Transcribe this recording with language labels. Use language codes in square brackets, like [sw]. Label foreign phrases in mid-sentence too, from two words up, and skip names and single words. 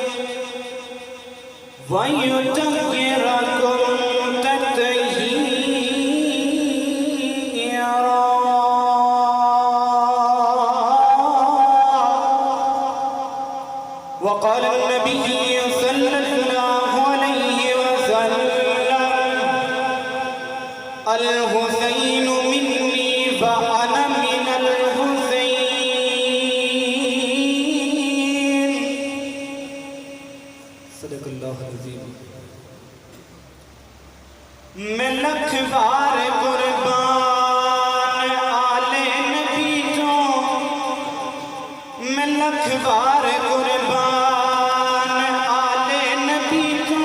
[ar] ويطهركم تطهيرا وقال النبي صلى الله عليه وسلم الحسين مني وأنا من الحسين صدق اللہ العظیم [pa] میں لکھ بار قربان آلے نبی جو میں لکھ بار قربان آلے نبی جو